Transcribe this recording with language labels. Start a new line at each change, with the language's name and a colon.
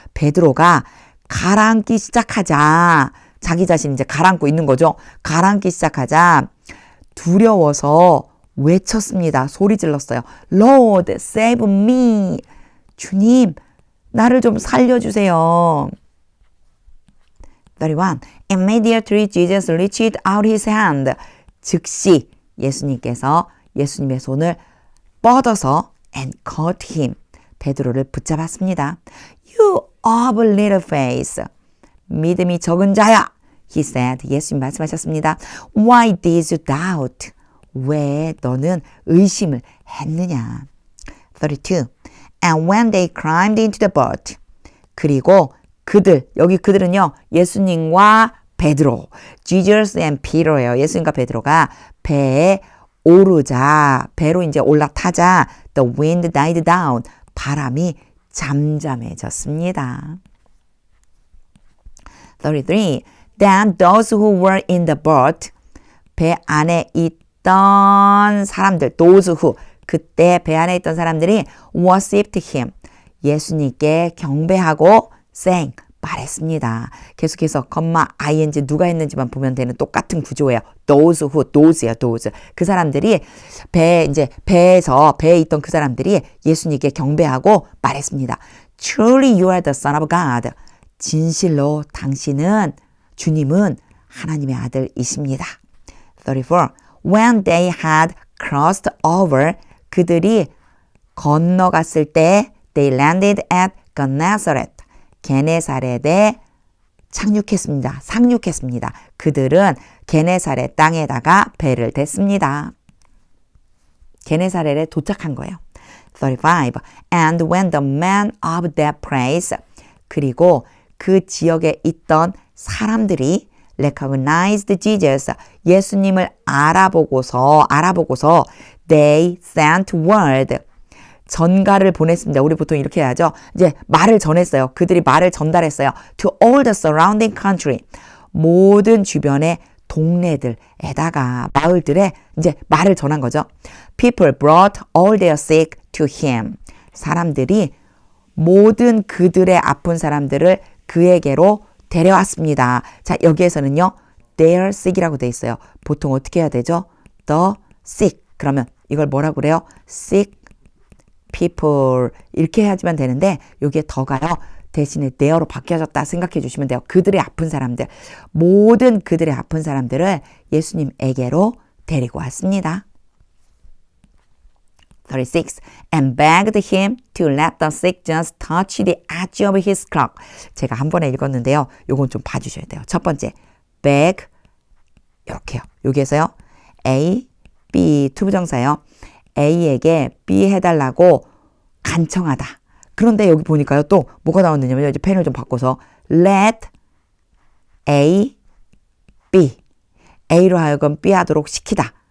Korean: 베드로가 가라앉기 시작하자, 자기 자신 이제 가라앉고 있는 거죠. 가라앉기 시작하자 두려워서 외쳤습니다. 소리 질렀어요.
English: Lord, save me.
Korean: 주님, 나를 좀 살려주세요. 31.
English: Immediately Jesus reached out his hand.
Korean: 즉시 예수님께서 예수님의 손을 뻗어서
English: and caught him.
Korean: 베드로를 붙잡았습니다.
English: You of little faith.
Korean: 믿음이 적은 자야.
English: He said.
Korean: 예수님 말씀하셨습니다.
English: Why did you doubt?
Korean: 왜 너는 의심을 했느냐.
English: 32. And when they climbed into the boat.
Korean: 그리고 여기 그들은요, 예수님과 베드로, Jesus and Peter예요. 예수님과 베드로가 배에 오르자, 배로 이제 올라타자,
English: the wind died down.
Korean: 바람이 잠잠해졌습니다. 33.
English: Then those who were in the boat,
Korean: 배 안에 있던 사람들,
English: those who,
Korean: 그때 배 안에 있던 사람들이
English: worshipped him,
Korean: 예수님께 경배하고
English: saying,
Korean: 말했습니다. 계속해서 ing 누가 했는지만 보면 되는 똑같은 구조예요. those who, those예요, those. 그 사람들이 배에 있던 그 사람들이 예수님께 경배하고 말했습니다.
English: Truly you are the Son of God.
Korean: 진실로 당신은, 주님은 하나님의 아들이십니다. 34.
English: When they had crossed over,
Korean: 그들이 건너갔을 때
English: they landed at Gennesaret.
Korean: 게네사렛에 상륙했습니다. 그들은 게네사렛 땅에다가 배를 댔습니다. 게네사렛에 도착한 거예요. 35.
English: And when the men of that place,
Korean: 그리고 그 지역에 있던 사람들이
English: recognized Jesus,
Korean: 예수님을 알아보고서
English: they sent word,
Korean: 전가를 보냈습니다. 우리 보통 이렇게 해야죠. 이제 말을 전했어요. 그들이 말을 전달했어요.
English: To all the surrounding country,
Korean: 모든 주변의 동네들에다가 마을들에 이제 말을 전한 거죠.
English: People brought all their sick to him.
Korean: 사람들이 모든 그들의 아픈 사람들을 그에게로 데려왔습니다. 자, 여기에서는요, their sick이라고 돼 있어요. 보통 어떻게 해야 되죠?
English: The sick.
Korean: 그러면 이걸 뭐라고 그래요?
English: sick people.
Korean: 이렇게 해야지만 되는데, 여기에 더가요. 대신에 there로 바뀌어졌다 생각해 주시면 돼요. 그들의 아픈 사람들, 모든 그들의 아픈 사람들을 예수님에게로 데리고 왔습니다. 36.
English: And begged him to let the sick just touch the edge of his cloak.
Korean: 제가 한 번에 읽었는데요. 요건 좀 봐주셔야 돼요. 첫 번째, beg, 이렇게요. 여기에서요, A, B, 투부정사요. A에게 B 해달라고 간청하다. 그런데 여기 보니까요, 또 뭐가 나왔느냐면, 이제 펜을 좀 바꿔서 let A, B, A로 하여금 B 하도록 시키다.